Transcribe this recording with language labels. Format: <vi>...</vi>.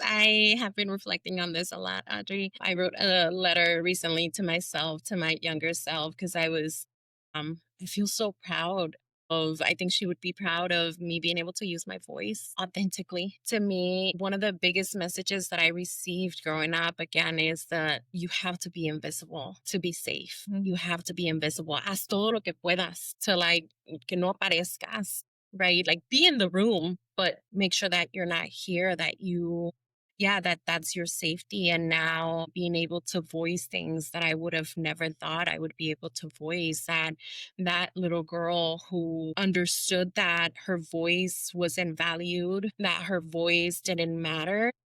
<en>I have been reflecting on this a lot, Adri. I wrote a letter recently to myself, to my younger self, because I feel so proud of, I think she would be proud of me being able to use my voice authentically. To me, one of the biggest messages that I received growing up, again, is that you have to be invisible to be safe. You have to be invisible.</en> <es>Haz todo lo que puedas</es> <en>to like,</en> <es>que no aparezcas, right?</es> <en>Like be in the room, but make sure that you're not here, that you, that's your safety. And now being able to voice things that I would have never thought I would be able to voice, that little girl who understood that her voice wasn't valued, that her voice didn't matter.</en>